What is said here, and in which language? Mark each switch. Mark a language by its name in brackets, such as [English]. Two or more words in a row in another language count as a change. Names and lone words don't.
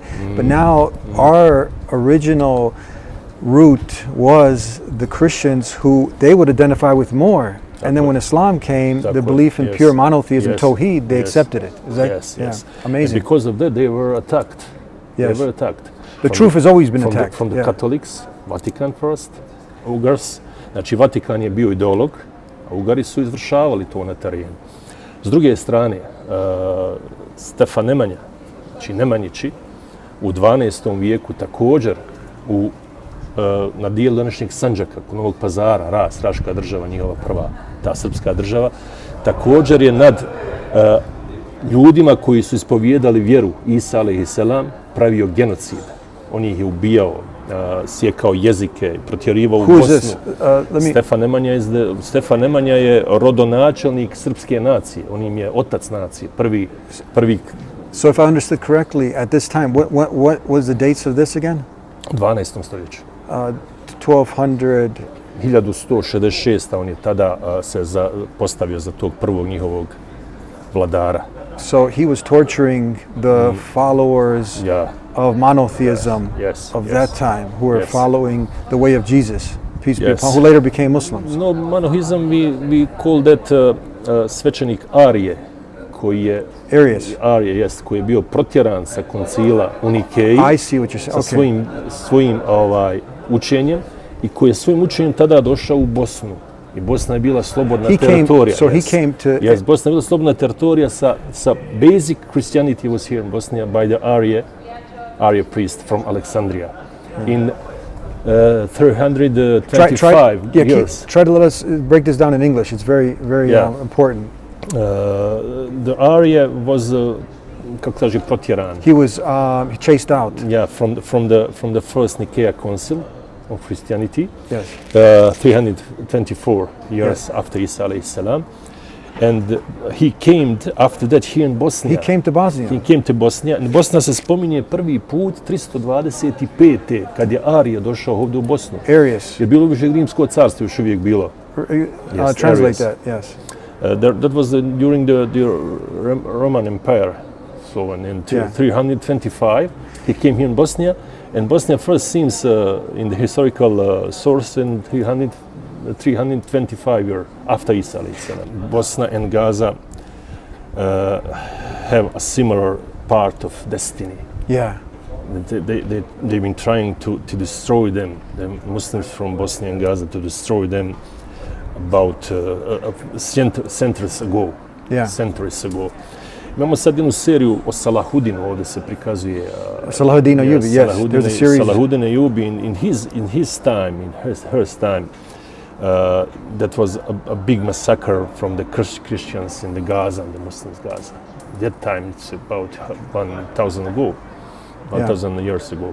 [English] But now our original root was the Christians who they would identify with more. And then when Islam came, the belief in pure monotheism, Tawheed, they accepted it. Is that, yes. Amazing. And because of that, they were attacked. Yes. They were attacked. The truth has always been attacked. From the Catholics, Vatican first, Ugars. [Bosnian] Znači, Vatikan je bio ideolog, a Ugari su izvršavali to na terenu. S druge strane, Stefan Nemanja, znači Nemanjići, u 12. vijeku također na dijelu današnjeg Sandžaka, Novog Pazara, Raška država, njihova prva, ta srpska država, također je nad ljudima koji su ispovijedali vjeru Isa [Arabic] عليه السلام [Bosnian] pravio genocid. On ih je ubijao, sjekao jezike, protjerivao u Bosnu. Stefan Nemanja je rodonačelnik srpske nacije. On im je otac nacije, prvi. [English] So if I understood correctly, at this time, what was the dates of this again? [Bosnian] 12. stoljeću. 1200. 1166. On je tada se postavio za tog prvog njihovog vladara. [English] So he was torturing the followers of monotheism of that time, who were following the way of Jesus, peace be upon, who later became Muslims. [Bosnian] No, [English] monotheism, we call that [Bosnian] svećenik Arije, koji je koji je bio protjeran sa koncila u Nikeji sa svojim učenjem i koji je svojim učenjem tada došao u Bosnu. I Bosna je bila slobodna teritorija. Bosna je bila slobodna teritorija sa [English] basic Christianity was here in Bosnia by the Arya priest from Alexandria in 325 years. Try to let us break this down in English. It's very, very important. The Arya was, [Bosnian] kako kaže, protjeran. [English] He was chased out. Yeah, from the first Nicaea Council of Christianity. Yes. 324 years after Isa [Arabic] عليه السلام. [English] And he came after that here in Bosnia. He came to Bosnia. He came to Bosnia. [Bosnian] And Bosna se spominje prvi put 325. kad je Arija došao ovdje u Bosnu. Arius. Je bilo više Rimsko carstvo još uvijek bilo. [English] Translate that, yes. That was during the Roman Empire. So in 325, he came here in Bosnia, And Bosnia first seems in the historical source in 325 years after Isa. Bosnia and Gaza have a similar part of destiny. Yeah. They've been trying to destroy them, the Muslims from Bosnia and Gaza, to destroy them about centuries ago. Yeah. Centuries ago. [Bosnian] Imamo sad jednu seriju o Salahudinu, ovdje se prikazuje. [English] Salahuddin Ayyubi, yes. There's a series. Salahuddin Ayyubi in his time, in her time, that was a big massacre from the Christians in the Gaza and the Muslims Gaza. That time it's about 1,000 ago, 1,000 years ago.